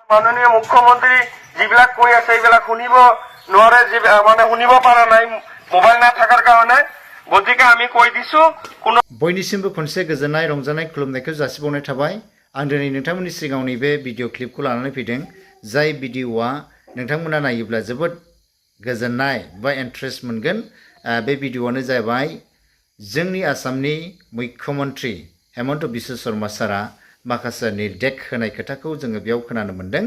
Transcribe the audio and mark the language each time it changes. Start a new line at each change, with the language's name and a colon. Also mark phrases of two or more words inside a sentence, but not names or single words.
Assamese: মাননীয় মুখ্যমন্ত্রী যিবিলাক কৈ আছে এইবিলাক শুনিব নোৱাৰে, মানে শুনিব পৰা নাই মোবাইল না থাকাৰ কাৰণে। গতিকে আমি কৈ দিছো কোনো
Bodo: बयनिसिमबो खनसे गोजोननाय रंजानाय खुलुमनायखौ जासिबावनाय थाबाय। आं दिनै नोंथांमोननि सिगाङाव नैबे भिडिअ क्लिपखौ लानानै फैदों। जाय भिडिअआ नोंथांमोना नायोब्ला जोबोद गोजोननाय बा इन्ट्रेस्ट मोनगोन। बे भिडिअआनो जाबाय जोंनि आसामनि मुख्यमन्त्री हेमन्त बिश्व शर्मा सारा माखासे निर्देश होनाय खोथाखौ जोङो बेयाव खोनानो मोन्दों।